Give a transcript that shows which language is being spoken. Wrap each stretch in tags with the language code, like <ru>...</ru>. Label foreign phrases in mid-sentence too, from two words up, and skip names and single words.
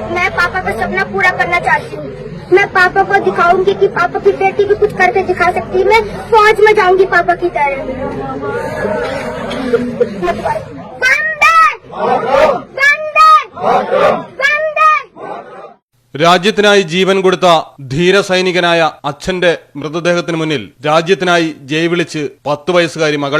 <hi>मैं पापा का सपना पूरा करना चाहती हूँ। मैं पापा को दिखाऊंगी कि पापा की बेटी भी कुछ करके दिखा सकती है। मैं फौज में जाऊंगी पापा की तरह।</hi> <ml>രാജ്യത്തിനായി ജീവൻ കൊടുത്ത ധീര സൈനികനായ അച്ഛന്റെ മൃതദേഹത്തിന് മുന്നിൽ രാജ്യത്തിനായി ജയ് വിളിച്ച് 10 വയസ്സുകാരി മകൾ.</ml>